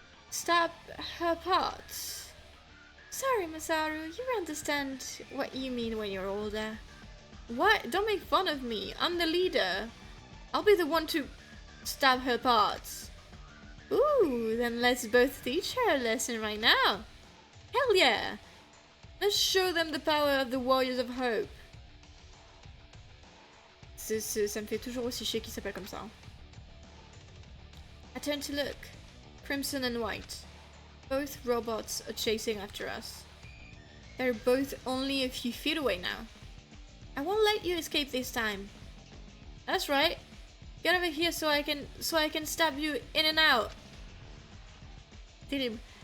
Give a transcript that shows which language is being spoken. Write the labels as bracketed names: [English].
[English] Stab her parts. Sorry, Masaru, you understand what you mean when you're older. What? Don't make fun of me. I'm the leader. I'll be the one to stab her parts. Ooh, then let's both teach her a lesson right now. Hell yeah. Let's show them the power of the Warriors of Hope. [French] Ça me fait toujours aussi chier qu'il s'appelle comme ça. [English] I turn to look. Crimson and white. Both robots are chasing after us. They're both only a few feet away now. I won't let you escape this time. That's right. Get over here so I can stab you in and out. Terrible.